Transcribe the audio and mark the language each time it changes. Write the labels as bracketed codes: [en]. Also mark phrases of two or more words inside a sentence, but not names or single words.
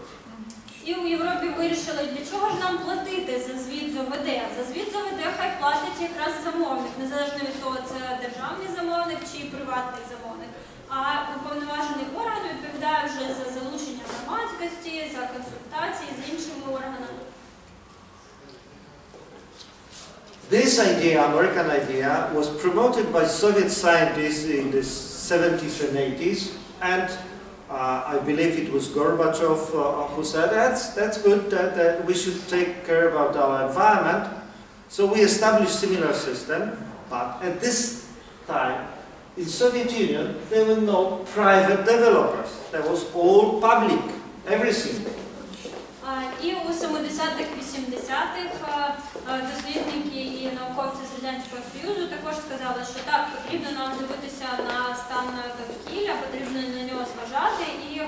[uk] І у Європі вирішили, для чого ж нам платити за звіт з ОВД? За звіт з ОВД хай платить якраз замовник, незалежно від того, це державний замовник чи приватний замовник. А уповноважений орган відповідає вже за залучення громадськості, за консультації з іншими органами. [en] This idea, American idea, was promoted by Soviet scientists in the 70s and 80s, and I believe it was Gorbachev who said, that's good, that we should take care about our environment. So we established similar system, but at this time, in Soviet Union, there were no private developers. There was all public, everything. [uk] І у 70-х, 80-х дослідники і науковці з Радянського Союзу також сказали, що так, потрібно нам дивитися на стан довкілля, потрібно на нього зважати, і